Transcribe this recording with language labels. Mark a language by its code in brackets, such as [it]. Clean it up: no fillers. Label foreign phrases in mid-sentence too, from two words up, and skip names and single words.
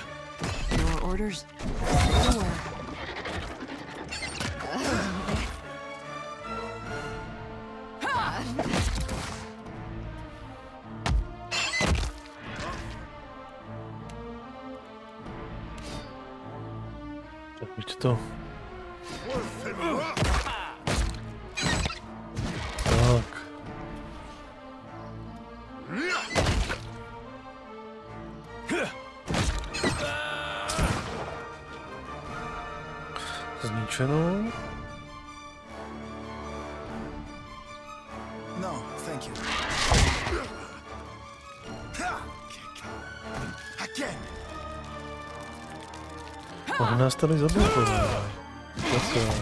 [en] Your orders? Nowhere. [cs] Tak buď to. Tak. Zničeno. [en] No, thank you. Again. [cs] On nás tady zablokoval. Zase.